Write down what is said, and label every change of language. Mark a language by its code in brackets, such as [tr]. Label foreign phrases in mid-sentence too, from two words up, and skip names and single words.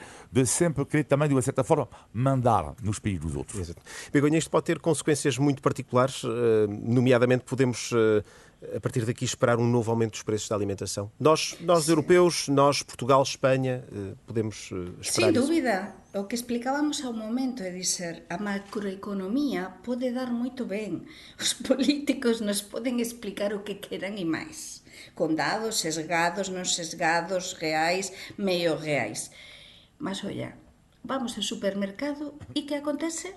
[pt] De sempre querer também, de uma certa forma, mandar nos países dos outros. Exato. Begonha, isto pode ter consequências muito particulares, nomeadamente podemos, a partir daqui, esperar um novo aumento dos preços da alimentação. Nós europeus, nós, Portugal, Espanha, podemos esperar [gl] Sin [pt] isso? [gl] dúbida, o que explicábamos ao momento é dizer, a macroeconomía pode dar moito ben. Os políticos nos poden explicar o que queran e máis, con dados sesgados, non sesgados, reais, medio reais. Mas, olla, vamos ao supermercado e que acontece?